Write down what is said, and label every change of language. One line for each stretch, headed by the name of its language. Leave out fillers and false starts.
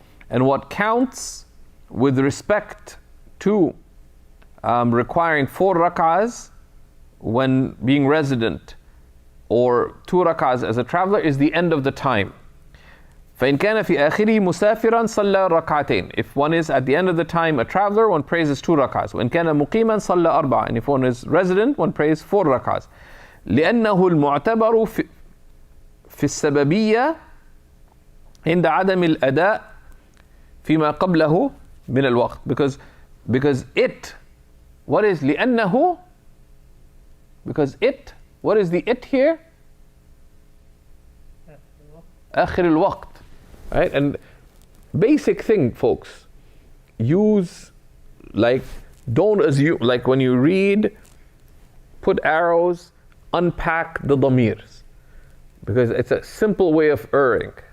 English: And what counts with respect to requiring 4 rak'ahs when being resident, or 2 rak'ahs as a traveler, is the end of the time.
Arabic: فإن كان في آخره مسافرا صلى ركعتين.
English: If one is at the end of the time a traveler, one prays 2 rak'ahs.
Arabic: وإن كان مقيما صلى 4.
English: And if one is resident, one prays 4 rak'ahs.
Arabic: لأنه المعتبر في السببية عند عدم الأداء فيما قبله من الوقت.
English: Because it, what is لأنه? Because it, what is the it here?
Arabic: آخر الوقت. Right?
English: And basic thing, folks, don't assume, like when you read, put arrows, unpack the damirs, because it's a simple way of erring.